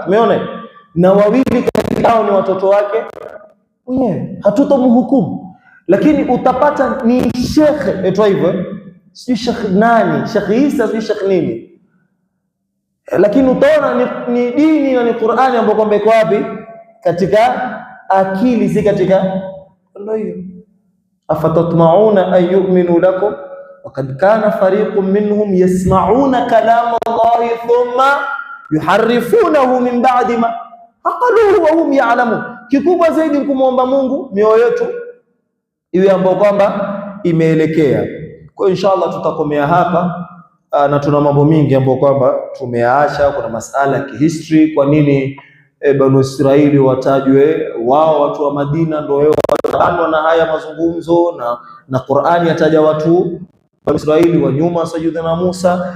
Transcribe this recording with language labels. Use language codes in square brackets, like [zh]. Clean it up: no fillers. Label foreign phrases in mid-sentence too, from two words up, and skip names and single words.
[sw] Tumeona na 2 kati yao ni watoto wake mwenyewe, hatutomhukumu, lakini utapata ni Sheikh etwa hivyo, sio Sheikh nani, Sheikh Isa, sio Sheikh nini, lakini utaona ni dini na ni Qur'ani ambapo kwamba iko wapi? Katika akili, si katika ndio hiyo. [ar] أفتطمعون أن يؤمنوا لكم وقد كان فريق منهم يسمعون كلام الله ثم يحرفونه من بعد ما عقلوه وهم يعلمون. [sw] Kikubwa zaidi kumwomba Mungu mioyo yetu iwe ambayo kwamba imeelekea. Kwa inshallah tutakomea hapa, na tuna mambo mingi ambayo kwamba tumeacha. Kuna masala ya kihistory, kwa nini Banu Israili watajwe wao watu wa Madina ndio wao wataanwa na haya mazungumzo, na Qur'ani yataja watu wa Israili wa nyuma Sayyidina Musa.